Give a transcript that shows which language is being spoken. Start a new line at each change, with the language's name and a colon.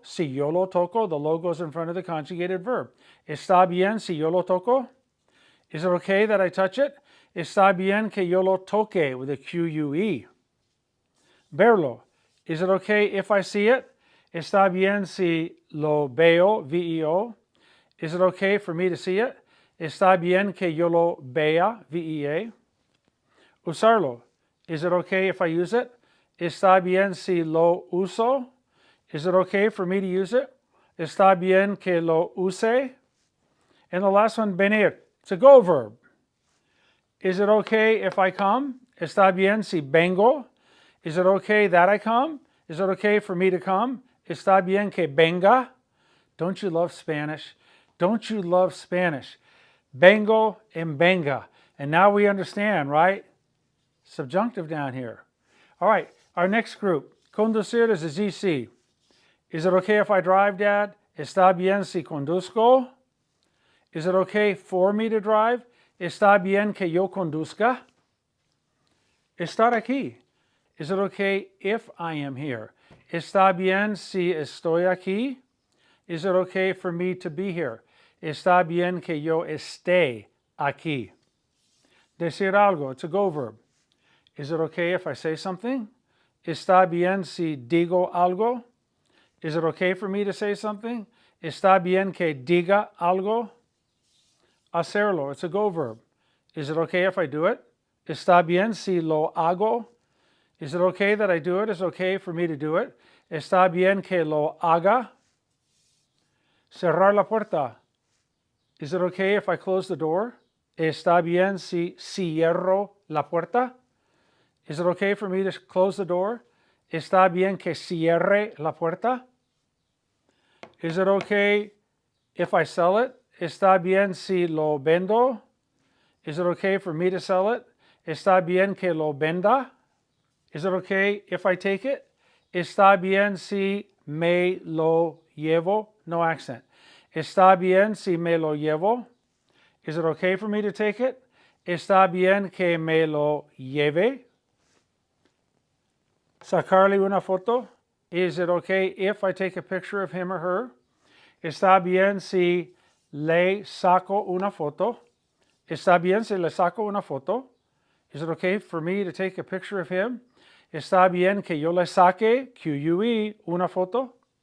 Spanish: Si yo lo toco,
English: the lo goes in front of the conjugated verb.
Spanish: Está bien si yo lo toco?
English: Is it okay that I touch it?
Spanish: Está bien que yo lo toque
English: with a Q-U-E.
Spanish: Verlo.
English: Is it okay if I see it?
Spanish: Está bien si lo veo,
English: V-E-O. Is it okay for me to see it?
Spanish: Está bien que yo lo vea, V-E-A. Usarlo.
English: Is it okay if I use it?
Spanish: Está bien si lo uso?
English: Is it okay for me to use it?
Spanish: Está bien que lo use?
English: And the last one,
Spanish: venir.
English: It's a go verb. Is it okay if I come?
Spanish: Está bien si vengo?
English: Is it okay that I come? Is it okay for me to come?
Spanish: ¿Está bien que venga?
English: Don't you love Spanish? Don't you love Spanish?
Spanish: Vengo and venga.
English: And now we understand, right? Subjunctive down here. All right, our next group. Conducir is a GC. Is it okay if I drive, Dad?
Spanish: ¿Está bien si conduzco?
English: Is it okay for me to drive?
Spanish: ¿Está bien que yo conduzca? Estar aquí.
English: Is it okay if I am here?
Spanish: ¿Está bien si estoy aquí?
English: Is it okay for me to be here?
Spanish: ¿Está bien que yo esté aquí? Decir algo,
English: it's a go verb. Is it okay if I say something?
Spanish: ¿Está bien si digo algo?
English: Is it okay for me to say something?
Spanish: ¿Está bien que diga algo? Hacerlo,
English: it's a go verb. Is it okay if I do it?
Spanish: ¿Está bien si lo hago?
English: Is it okay that I do it? Is it okay for me to do it?
Spanish: ¿Está bien que lo haga? Cerrar la puerta.
English: Is it okay if I close the door?
Spanish: ¿Está bien si cierro la puerta?
English: Is it okay for me to close the door?
Spanish: ¿Está bien que cierre la puerta?
English: Is it okay if I sell it?
Spanish: ¿Está bien si lo vendo?
English: Is it okay for me to sell it? ¿Está bien que lo venda? Is it okay if I take it?
Spanish: ¿Está bien si me lo llevo?
English: No accent.
Spanish: ¿Está bien si me lo llevo?
English: Is it okay for me to take it?
Spanish: ¿Está bien que me lo lleve? Sacarle una foto.
English: Is it okay if I take a picture of him or her?
Spanish: ¿Está bien si le saco una foto? ¿Está bien si le saco una foto?
English: Is it okay for me to take a picture of him?
Spanish: ¿Está bien que yo le saque, QUE, una foto?